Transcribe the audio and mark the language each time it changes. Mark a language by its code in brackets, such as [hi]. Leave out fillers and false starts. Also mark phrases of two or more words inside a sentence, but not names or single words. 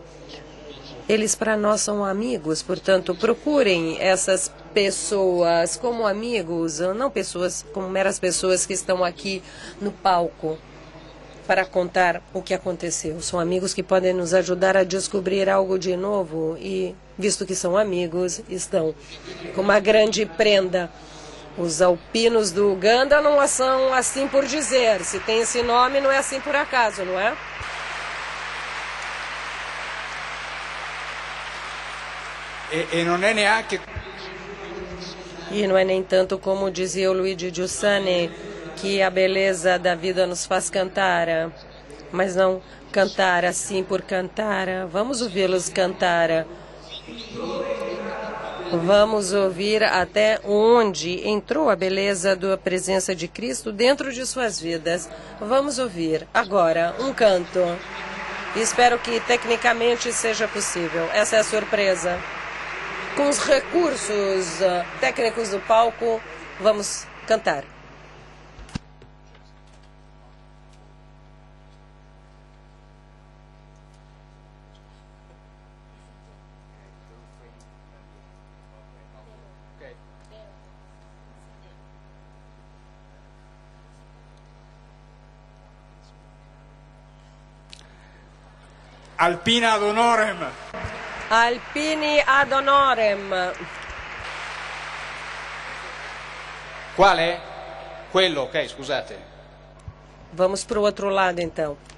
[pt] Eles para nós são amigos, portanto, procurem essas pessoas como amigos, não pessoas como meras pessoas que estão aqui no palco para contar o que aconteceu. São amigos que podem nos ajudar a descobrir algo de novo e, visto que são amigos, estão com uma grande prenda. Os alpinos do Uganda não são assim por dizer. Se tem esse nome, não é assim por acaso, não é? [it] E non è neanche... [pt] E não é nem tanto como dizia o Luigi Giussani, que a beleza da vida nos faz cantar, mas não cantar assim por cantar. Vamos ouvi-los cantar. Vamos ouvir até onde entrou a beleza da presença de Cristo dentro de suas vidas. Vamos ouvir agora um canto. Espero que tecnicamente seja possível. Essa é a surpresa. Com os recursos técnicos do palco, vamos cantar. [it] Alpina [la] ad honorem. [it] Alpini [la] ad honorem. [it] Quale? Quello, ok, scusate. [pt] Vamos para o outro lado, então.